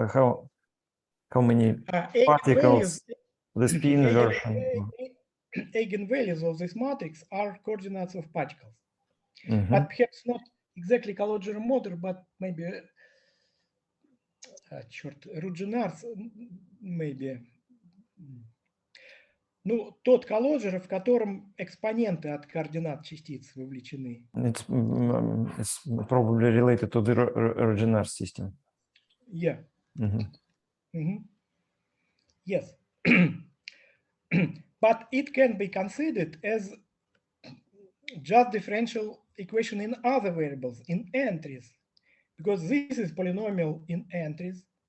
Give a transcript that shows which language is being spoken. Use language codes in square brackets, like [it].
[en] How many particles? The spin version. Eigenvalues of this matrix are coordinates of particles, but perhaps not exactly Calogero model, but maybe Rudgenars, maybe. [ru] Ну, тот Calogero, в котором экспоненты от координат частиц вовлечены. [en] It's probably related to the Rudgenar system. Yeah. Yes. But it can be considered as just differential equation in other variables, in entries, because this is polynomial in entries.